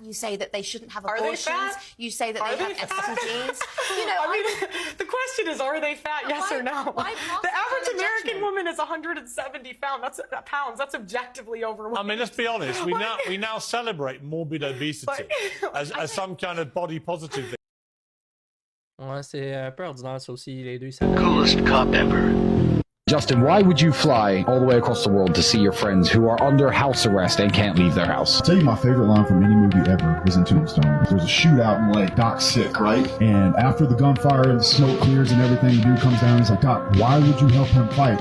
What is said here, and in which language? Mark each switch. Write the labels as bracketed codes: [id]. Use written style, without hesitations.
[en] You say that they shouldn't have abortions. You say that they have STDs. You know, the question is, are they fat? Yes or no? The average American woman is 170 pounds. That's objectively overweight. I mean, let's be honest. We now celebrate morbid obesity as some kind of body positive thing. [fr] Ouais, c'est un peu ordinaire ça aussi, les deux. Ça... [en] Coolest cop ever. Justin, why would you fly all the way across the world to see your friends who are under house arrest and can't leave their house? I'll tell you my favorite line from any movie ever is in Tombstone. There's a shootout in Lake. Doc's sick, right? And after the gunfire and the smoke clears and everything, the dude comes down and he's like, Doc, why would you help him fight?